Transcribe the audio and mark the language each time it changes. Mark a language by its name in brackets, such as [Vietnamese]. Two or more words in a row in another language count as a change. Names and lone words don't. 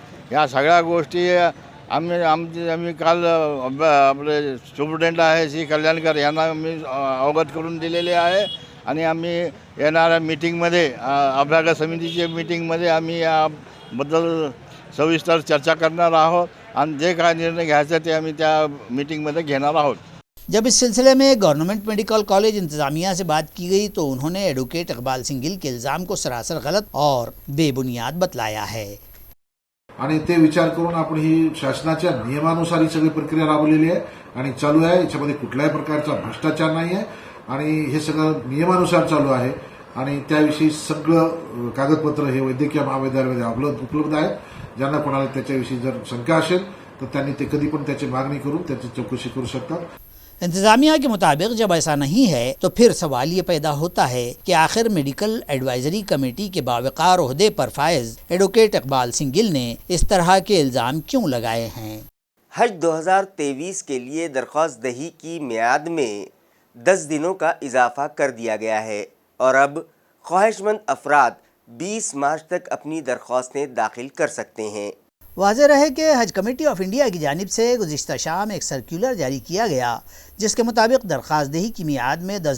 [Marathi] या सगळ्या गोष्टी आम्ही काल आपले सुप्रिटेंडंट आहे श्री कल्याणकर यांना मी अवगत करून दिलेले आहे आणि आम्ही येणाऱ्या मीटिंगमध्ये अभ्यागत समितीच्या मीटिंगमध्ये आम्ही याबद्दल सविस्तर चर्चा करणार आहोत आणि जे काय निर्णय घ्यायचा ते आम्ही त्या मीटिंगमध्ये घेणार आहोत। [Urdu] جب اس سلسلے میں گورنمنٹ میڈیکل کالج انتظامیہ سے بات کی گئی تو انہوں نے ایڈوکیٹ اقبال سنگھ گل کے الزام کو سراسر غلط اور بے بنیاد بتلایا ہے۔ [Marathi] आणि ते विचार करून आपण ही शासनाच्या नियमानुसार ही सगळी प्रक्रिया राबवलेली आहे आणि चालू आहे। याच्यामध्ये कुठल्याही प्रकारचा भ्रष्टाचार नाही आहे आणि हे सगळं नियमानुसार चालू आहे आणि त्याविषयी सगळं कागदपत्र हे वैद्यकीय महाविद्यालयामध्ये उपलब्ध आहेत। ज्यांना कोणाला त्याच्याविषयी जर शंका असेल तर त्यांनी ते कधी पण त्याची मागणी करून त्याची चौकशी करू शकतात۔ [Urdu] انتظامیہ کے مطابق جب ایسا نہیں ہے تو پھر سوال یہ پیدا ہوتا ہے کہ آخر میڈیکل ایڈوائزری کمیٹی کے باوقار عہدے پر فائز ایڈوکیٹ اقبال سنگھ گل نے اس طرح کے الزام کیوں لگائے ہیں۔ حج 2023 کے لیے درخواست دہی کی میعاد میں 10 دنوں کا اضافہ کر دیا گیا ہے اور اب خواہشمند افراد 20 مارچ تک اپنی درخواستیں داخل کر سکتے ہیں. واضح رہے کہ حج کمیٹی آف انڈیا کی جانب سے گزشتہ شام ایک سرکلر جاری کیا گیا جس کے مطابق درخواست دہی کی میعاد میں 10